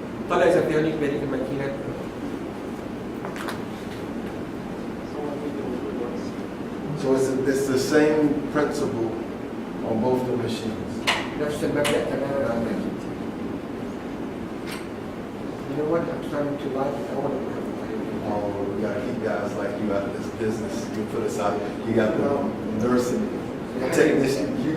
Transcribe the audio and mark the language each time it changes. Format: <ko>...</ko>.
<ar>طلع إذا في هونيك بهذيك الماكينات.</ar> <en>so it's the same principle on both the machines.</en> <ar>نفس المبدأ تماما على الماكينة.</ar> <en>You know what? I'm starting to like it. I want to work with it. Oh, we gotta keep guys like you out of this business. You put us out. You got the nursing technician.</en>